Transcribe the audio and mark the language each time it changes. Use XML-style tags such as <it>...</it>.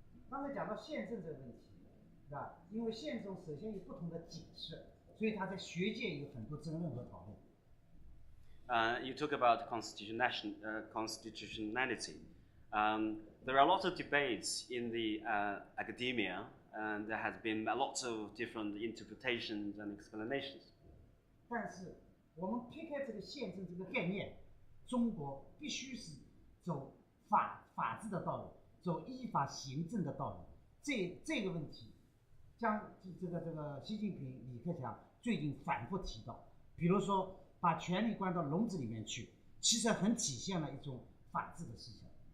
<zh>刚才讲到宪政这个问题，是吧？因为宪政首先有不同的解释，所以它在学界有很多争论和讨论。</zh> <en>You talk about constitutionality. There are a lot of debates in the academia, and there has been a lot of different interpretations and explanations.</en> <zh>但是我们撇开这个宪政这个概念，中国必须是走法治的道路，走依法行政的道路。这个问题，将这个习近平、李克强最近反复提到，比如说把权力关到笼子里面去，其实很体现了一种法治的思想。</zh>